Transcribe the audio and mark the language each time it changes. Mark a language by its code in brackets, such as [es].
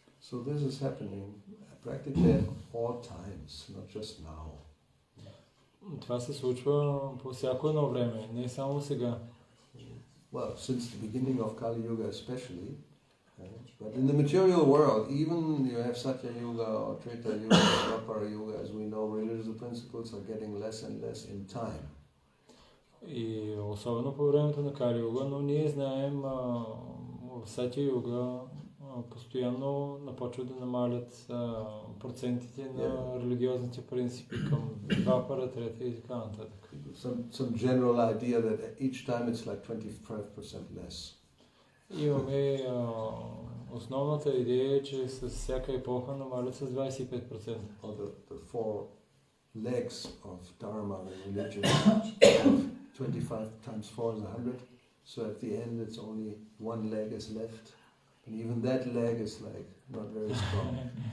[en] So this is happening practically at all times, not just now. [bg] Това се случва по всяко едно време, не само сега. [en] Well, since the beginning of Kali Yuga especially, but in the material world, even you have Satya Yuga or Treta Yuga or Dwapara Yuga, as we know, religious principles are getting less and less in time. [bg] И особено по времето на Кали Юга, но ние знаем в Сатя Юга постоянно започват да намалят процентите на религиозните принципи към Двапара, Трета и така нататък. [en] Some general idea that each time it's like 25% less. [bg] Имаме основната идея, че с всяка епоха намалят с 25%. [en] Or the four legs of Dharma and religion, 25 times 4 is 100. So at the end it's only one leg is left. And even that leg is like not very strong.